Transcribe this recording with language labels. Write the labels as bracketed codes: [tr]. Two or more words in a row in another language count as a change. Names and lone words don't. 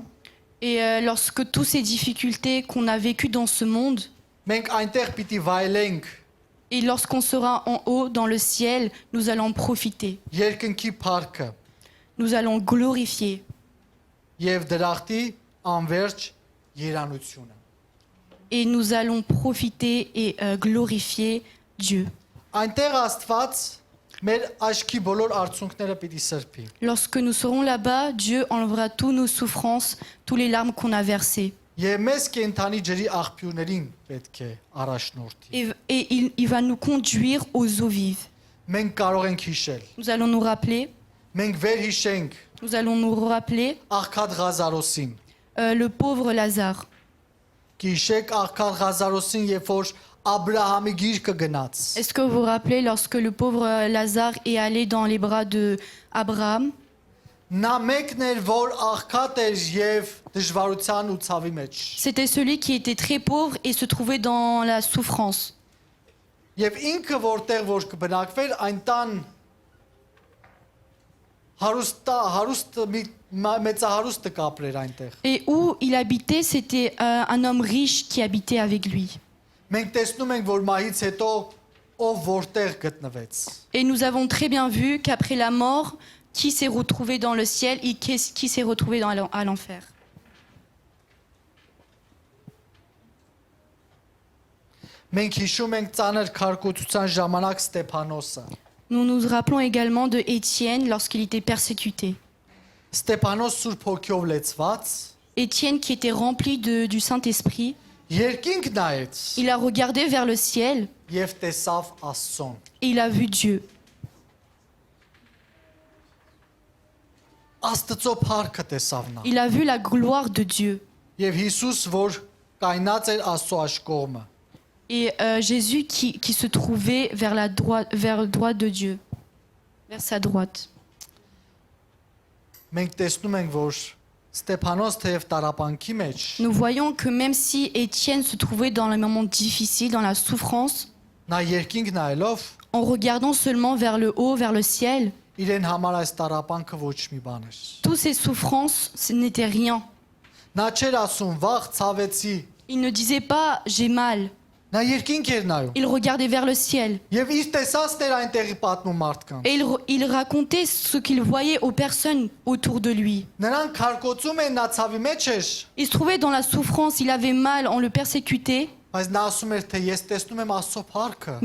[fr] Et lorsque toutes ces difficultés qu'on a vécues dans ce monde, [hy] մենք այնտեղ պիտի վայելենք [fr] et lorsqu'on sera en haut dans le ciel, nous allons profiter, [hy] երկնքի փառքը [fr] nous allons glorifier [hy] եւ դրախտի անverջ երանությունը։ [fr] et nous allons profiter et glorifier Dieu. [hy] Այնտեղ Աստված մեր աչքի բոլոր արցունքները պիտի սրբի։ [fr] Lorsque nous serons là-bas, Dieu enlèvera toutes nos souffrances, toutes les larmes qu'on a versées. [hy] Եվ մեզ կենթանի ջրի աղբյուրներին պետք է առաջնորդի։ [fr] Et il va nous conduire aux eaux vives. [hy] Մենք կարող ենք հիշել։ [fr] Nous allons nous rappeler, [hy] Մենք վերհիշենք [fr] nous allons nous rappeler [hy] Աղքատ Ղազարոսին։ [fr] le pauvre Lazare. [hy] Գիշեք Աղքատ Ղազարոսին, երբ որ Աբրահամի գիրկը գնաց։ [fr] Est-ce que vous vous rappelez lorsque le pauvre Lazare est allé dans les bras d'Abraham? [hy] Նա մեկն էր, որ աղքատ էր եւ դժվարության ու ցավի մեջ։ [fr] C'était celui qui était très pauvre et se trouvait dans la souffrance. [hy] Եվ ինքը որտեղ որ կբնակվեր, այն տան հարուստ մեծահարուստը կապրեր այնտեղ։ [fr] Et où il habitait, c'était un homme riche qui habitait avec lui. [hy] Մենք տեսնում ենք, որ մահից հետո ով որտեղ գտնվեց։ [fr] Et nous avons très bien vu qu'après la mort, qui s'est retrouvé dans le ciel et qui s'est retrouvé à l'enfer. [hy] Մենք հիշում ենք ծանր քարկոծության ժամանակ Ստեփանոսը։ [fr] Nous nous rappelons également de Étienne lorsqu'il était persécuté. [hy] Ստեփանոս Սուրբ Հոգիով լեցված, [fr] Étienne qui était rempli du Saint-Esprit, [hy] երկինք նայեց [fr] il a regardé vers le ciel [hy] եւ տեսավ Աստծուն։ [fr] et il a vu Dieu. [hy] Աստծո փառքը տեսավ նա։ [fr] Il a vu la gloire de Dieu. [hy] Եվ Հիսուս, որ կայնած էր Աստծո աշկողմը։ [fr] Et Jésus qui se trouvait vers le droit de Dieu, vers sa droite. [hy] Մենք տեսնում ենք, որ Ստեփանոս թեև տարապանքի մեջ, [fr] Nous voyons que même si Étienne se trouvait dans les moments difficiles, dans la souffrance, [hy] նա երկինք նայելով, [fr] en regardant seulement vers le haut, vers le ciel, [hy] իրեն համար այս տարապանքը ոչ մի բան էր։ [fr] toutes ces souffrances, ce n'était rien. [hy] Նա չէր ասում, վաղ ցավեցի, [fr] Il ne disait pas « j'ai mal ». [hy] նա երկինք էր նայում։ [fr] Il regardait vers le ciel. [hy] Եվ իր տեսածն էր այնտեղի պատմում մարդկանց։ [fr] Et il racontait ce qu'il voyait aux personnes autour de lui. [hy] Նրանք քարկոծում են, նա ցավի մեջ էր, [fr] Il se trouvait dans la souffrance, il avait mal, on le persécutait, [hy] բայց նա ասում էր, թե ես տեսնում եմ Աստծո փառքը։